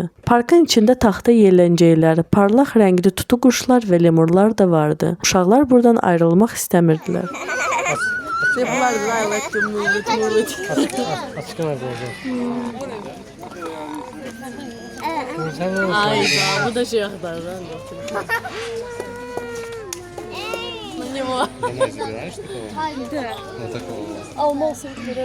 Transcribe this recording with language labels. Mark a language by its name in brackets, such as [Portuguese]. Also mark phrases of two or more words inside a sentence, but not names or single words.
[Azerbaijani] Parkın içində taxta yelləncəklər, parlaq rəngli tutu quşlar və lemurlar da vardı. Uşaqlar buradan ayrılmaq istəmirdilər. Bu da şey axtarır. [Russian] Домой забираешь такого? Да. Ну такого. А он нос вперед.